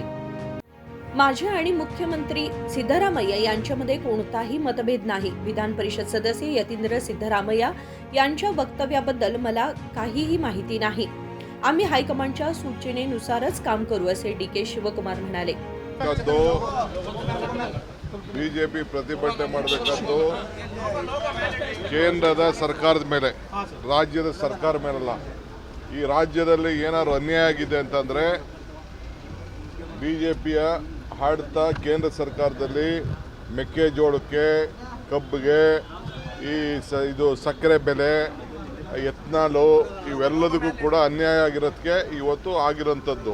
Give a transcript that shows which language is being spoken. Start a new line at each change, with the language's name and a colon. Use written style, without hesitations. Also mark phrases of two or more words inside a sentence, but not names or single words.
Marathi: माझे आणि मुख्यमंत्री सिद्धरामय्या यांच्यामध्ये कोणताही मतभेद नाही. विधान परिषद सदस्य यतींद्र सिद्धरामय्या यांच्या वक्तव्याबद्दल मला काहीही माहिती नाही. आम्ही हायकमांडच्या सूचनेनुसारच काम करू असे डी.के. शिवकुमार म्हणाले.
Kannada: ಬಿಜೆಪಿ ಪ್ರತಿಭಟನೆ ಮಾಡಬೇಕಾದ್ದು ಕೇಂದ್ರದ ಸರ್ಕಾರದ ಮೇಲೆ, ರಾಜ್ಯದ ಸರ್ಕಾರ ಮೇಲಲ್ಲ. ಈ ರಾಜ್ಯದಲ್ಲಿ ಏನಾದ್ರು ಅನ್ಯಾಯ ಆಗಿದೆ ಅಂತಂದ್ರೆ ಬಿಜೆಪಿಯ ಆಡಳಿತ ಕೇಂದ್ರ ಸರ್ಕಾರದಲ್ಲಿ ಮೆಕ್ಕೆಜೋಳಕ್ಕೆ, ಕಬ್ಬಿಗೆ, ಇದು ಸಕ್ಕರೆ ಬೆಲೆ, ಎಥನಾಲು ಇವೆಲ್ಲದಕ್ಕೂ ಕೂಡ ಅನ್ಯಾಯ ಆಗಿರೋದಕ್ಕೆ ಇವತ್ತು ಆಗಿರೋಂಥದ್ದು.